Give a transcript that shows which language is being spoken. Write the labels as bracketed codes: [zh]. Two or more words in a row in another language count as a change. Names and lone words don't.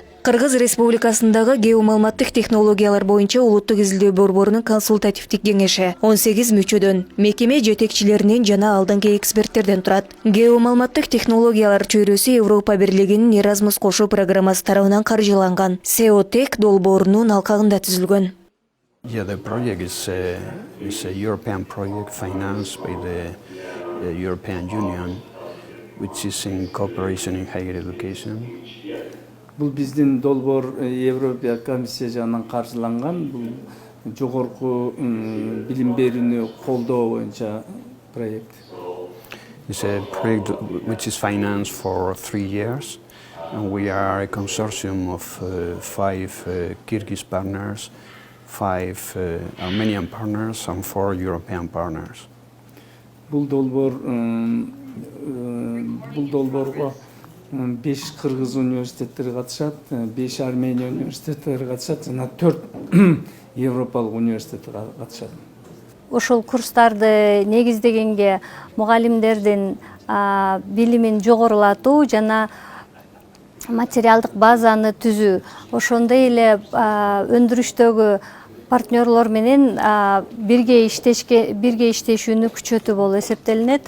[ky] Кыргыз Республикасындагы геомаалыматтык технологиялар боюнча улуттук изилдөө борборунун консультативдик кеңеши 18 мүчөдөн, мекеме жетекчилеринен жана алдыңкы эксперттерден турат. Геомаалыматтык технологиялар чөйрөсү Европа бирлигинин Erasmus кошуу программасы тарабынан каржыланган SEOTech долбоорунун алкагында түзүлгөн. [en] Yeah, the project is a European project financed by the European Union, which is in cooperation in higher education. [ky] Бул биздин долбоор Европа комиссия жанынан каржыланган, бул жогорку билим берүүнү колдоо боюнча проект. [en] It's a project which is financed for 3 years, and we are a consortium of 5 Kyrgyz partners, 5 Armenian partners, and 4 European partners. [ky] Бул долбоорго 5 Кыргыз университеттери катышат, 5 Армения университеттери катышат, жана 4 Европалык университет катышат. Ошол курстарды негиздегенге мугалимдердин билимин жогорулатуу жана материалдык базаны түзүү, ошондой эле өндүрүштөгү партнерлор менен бирге иштешүүнү күчөтүү болуп эсептелинет.